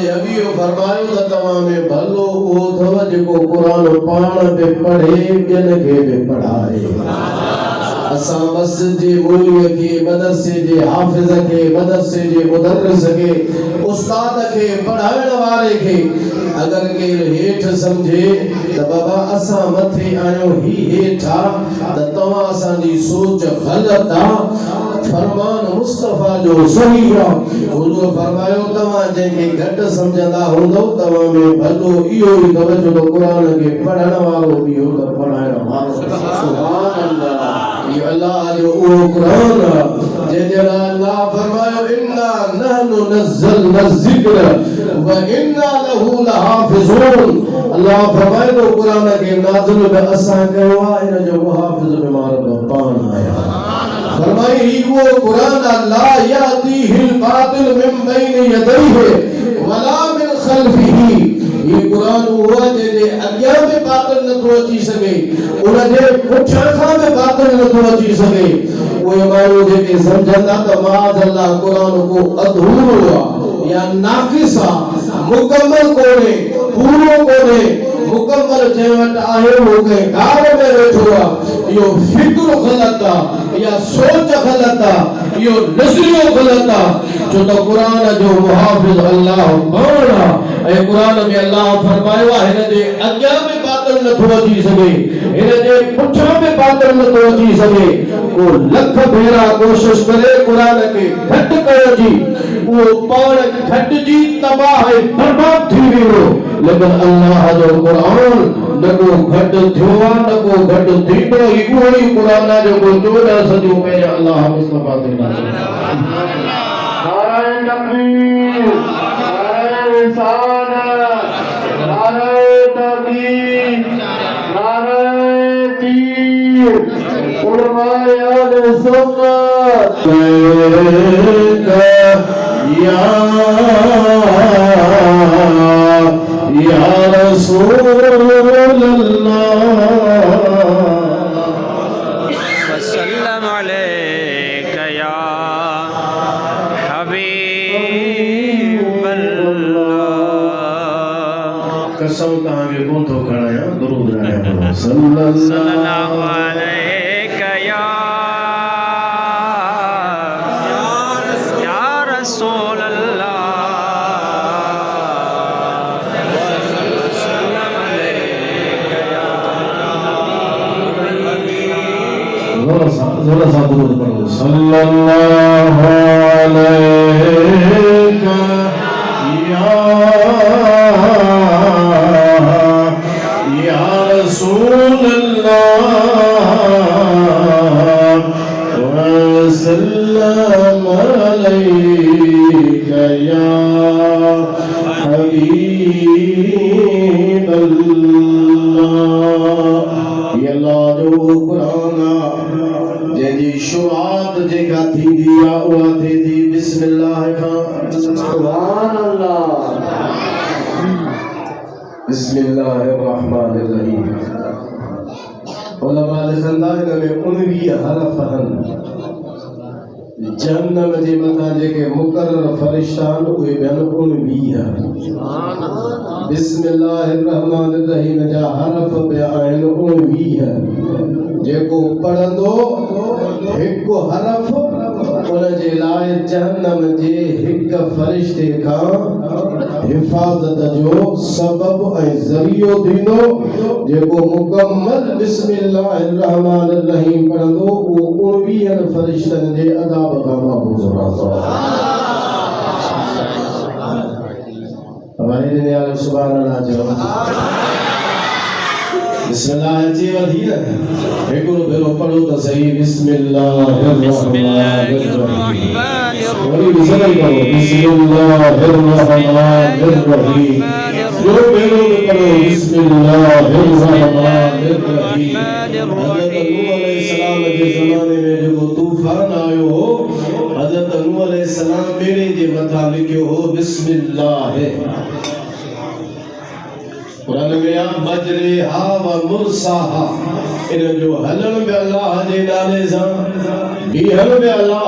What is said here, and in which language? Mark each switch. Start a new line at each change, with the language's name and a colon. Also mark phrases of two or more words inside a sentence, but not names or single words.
Sindhi: जे हबीब फरमायो त तव्हां में भलो उहो अथव जेको क़ुरान पाण बि पढ़े ॿियनि खे बि पढ़ाए असां मस्जिद जे मौलवी के मदरसे जे हाफिज के मदरसे जे मुदर्रिस के उस्ताद के पढ़ाइण वारे के अगर के हेठ समझे त बाबा असां मथे आयो ही हेठा त तव्हां असांजी सोच गलत आ फरमान मुस्तफा जो सही आ हुजूर फरमायो तव्हां जंहिंखे घट समझंदा हूंदो तव्हां में भलो इहो ई अथव जो क़ुरान के पढ़ण वारो बि हो त पढ़ाइण वारो
Arabic: سبحان الله
Sindhi: ये अल्लाह जो ओ कुरान जंहिंजे लाइ अल्लाह फरमायो
Arabic: إنا نحن نزلنا الذكر وإنا له لحافظون
Sindhi: अल्लाह फरमाए तो कुरान के नाज़िल में असां कयो आहे इन जो मुहाफ़िज़ में मारो पान आया फरमाई ही वो कुरान
Arabic: لا يأتيه الباطل من بين يديه ولا من خلفه
Sindhi: ये कुरान हुआ जे अॻियां में बातिल नथो अची सघे उन जे पुठियां खां बि बातिल नथो अची सघे उहे माण्हू जेके सम्झंदा त
Arabic: معاذ الله
Sindhi: कुरान को अधूरो आहे या नाक़िस आहे मुकम्मल कोन्हे पूरो कोन्हे मुकम्मल जे वट आहे वो के गार में वेठो आहे यो फिक्र गलत आहे या सोच गलत आहे यो नज़रियो गलत आहे जो तो कुरान जो मुहाफिज अल्लाह कौन आहे ऐं कुरान में अल्लाह फरमायो आहे हिन जे अॻियां में बातिल नथो अची सघे हिन जे पुठियां में बातिल नथो अची सघे वो लख भेरा कोशिश करे कुरान के घट कयो जी वो पाण घटिजी तबाह ऐं बर्बाद थी वियो लेकिन अल्लाह जो कुरान न को घट थियो न को घट थींदो ई उहो ई कुरान जो को 14 सदियों में अल्लाह मुस्तफा ते
Urdu: نعرۂ تکبیر نعرۂ رسالت نعرۂ تکبیر نعرۂ تیر علمائے اہل سنت یا رسول اللہ
Arabic: وسلم عليك يا حبيب الله
Sindhi: कसम तहांखे कोन थो खणाया दुरूद आया सल्लल्लाहु
Arabic: عليك يا رسول الله
Urdu: ذرا سا درود پڑھو
Arabic: صلى الله عليك يا رسول الله وسلم عليك يا حبيب الله
Sindhi: ये अल्लाह जो कुरान जी शुरुआत जेका थींदी आहे उहा थींदी बिस्मिल्लाह खां
Arabic: سبحان الله بسم الله الرحمن الرحيم
Sindhi: उलमा लिखंदा इन में 19 हरफ आहिनि जहन्नम जे मथां जेके मुकर्रर फरिश्ता आहिनि उहे ॿियनि 19
Arabic: سبحان الله
Sindhi: बिस्मिल्लाहिर
Arabic: الرحمن الرحيم
Sindhi: जा हरफ ॿिया आहिनि 19 जेको पढ़ंदो हिकु हरफ उन जे लाइ जहन्नम जे हिक फरिश्ते खां हिफाज़त जो सबब ऐं ज़रियो थींदो जेको मुकम्मल
Arabic: بسم الله الرحمن الرحيم
Sindhi: पढ़ंदो उहो 19 फरिश्तनि जे अदाब खां महफूज़ रहंदो हमारे ने यार
Arabic: سبحان الله
Sindhi: जो बिस्मिल्लाह जी वधी है एक और भेरो पढ़ो तो सही बिस्मिल्लाहिर्रहमानिर्रहीम वही बिस्मिल्लाह करो बिस्मिल्लाहिर्रहमानिर्रहीम जो भेरो पढ़ो बिस्मिल्लाहिर्रहमानिर्रहीम हज़रत नूह अलैहिस्सलाम के ज़माने में जो तूफान आयो हो हज़रत नूह अलैहिस्सलाम बेड़े जे मथा लिखियो हो बिस्मिल्लाह कुरान में
Arabic: يا مجراها ومرساها
Sindhi: इन जो हलन में अल्लाह जे नाले सां बीहन में अल्लाह